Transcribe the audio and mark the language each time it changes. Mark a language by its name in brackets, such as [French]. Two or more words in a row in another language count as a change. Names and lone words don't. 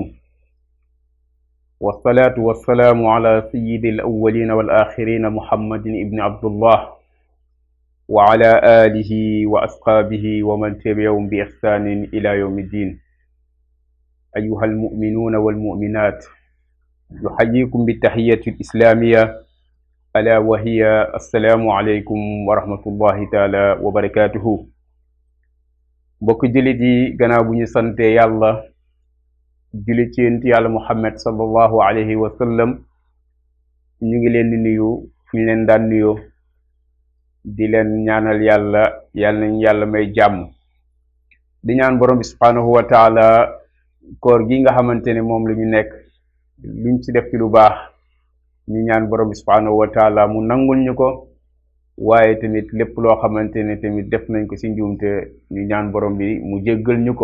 [Arabic] والصلاة والسلام على سيد الأولين والآخرين محمد بن عبد الله وعلى آله وأصحابه ومن تبعهم بإحسان إلى يوم الدين. أيها المؤمنون والمؤمنات، يحييكم بالتحية الإسلامية ألا وهي السلام عليكم ورحمة الله تعالى وبركاته. [Wolof] mbokk jullit yi gannaaw bu ñu sante yàlla julli ci yonent yàlla Muhammad [Arabic] صلى الله عليه وسلم, [Wolof] ñu ngi leen di nuyu fu ñu leen daan nuyoo di leen ñaanal yàlla nañ yàlla may jàmm, di ñaan borom bi [Arabic] سبحانه وتعالى [Wolof] koor gi nga xamante ne moom la ñu nekk luñ ci def ci lu baax ñu ñaan borom bi [Arabic] سبحانه وتعالى [Wolof] mu nangul ñu ko, waaye tamit lépp loo xamante ne tamit def nañ ko ci njuumte ñu ñaan borom bi mu jéggal ñu ko.